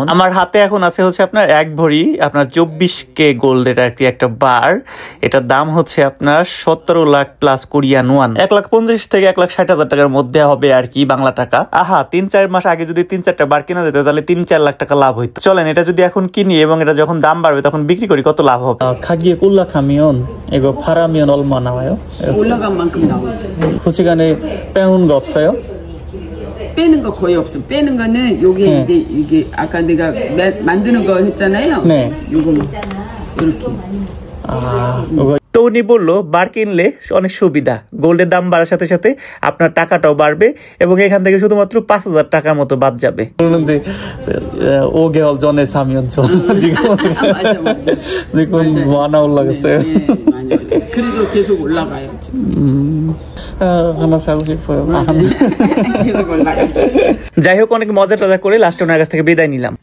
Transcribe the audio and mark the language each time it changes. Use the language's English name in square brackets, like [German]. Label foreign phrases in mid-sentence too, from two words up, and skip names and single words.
[Bangla] আমার হাতে এখন আছে হচ্ছে আপনার এক ভরি আপনার 24K গোল্ডের আর কি একটা বার। এটার দাম হচ্ছে আপনার 17 লাখ প্লাস [English] Korean won, [Bangla] 1,50,000 থেকে 1,60,000 টাকার মধ্যে হবে আর কি বাংলা টাকা। 3-4 মাস আগে যদি 3-4টা বার কিনা যেত তাহলে 3-4 লাখ টাকা লাভ হইতো। চলেন এটা যদি এখন কিনি এবং এটা যখন দাম বাড়বে তখন বিক্রি করি, কত লাভ হবে। [Korean] খাগিয়ে 올라가면 이거 팔아면 얼마 나와요? 올라간 만큼 나오지. 솔직하게 빼놓은 거 없어요? 빼는 거 거의 없어. 빼는 거는 요게 이게 아까 내가 만드는 거 했잖아요. 네. 요거만 이렇게. [Bangla] তো উনি বললো বার কিনলে অনেক সুবিধা, গোল্ডের দাম বাড়ার সাথে সাথে আপনার টাকাটাও বাড়বে এবং এখান থেকে শুধুমাত্র 5,000 টাকা মতো বাদ যাবে। [Korean] 5개월 전에 사면 지금 많아 올라갔어요. 그래도 계속 올라가요 지금. 하나 사고 싶어요. 계속 올라가요. [Bangla] যাই হোক, অনেক মজা টজা করে লাস্টে ওনার কাছ থেকে বিদায় নিলাম।